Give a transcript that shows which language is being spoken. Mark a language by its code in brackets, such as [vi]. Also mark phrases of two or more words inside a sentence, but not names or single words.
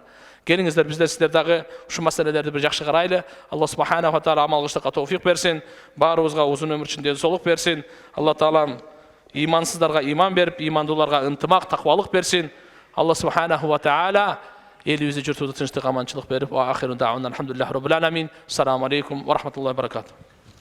[ky] Келиңиздер, биздер сиздер дагы ушу маселелерди бир жакшы карайлы. Алла [ar] سبحانه وتعالى [ky] амал кылыштыкка товфик берсин, баарыбызга узун өмүр үчүн ден соолук берсин. Алла таалам имансыздарга иман берип, имандууларга ынтымак, таквалык берсин. Алла [ar] سبحانه وتعالى [ky] элибизди журтубузду тынчтык, аманчылык берип, [ar] وآخر دعوانا الحمد لله رب العالمين. السلام عليكم ورحمة الله وبركاته.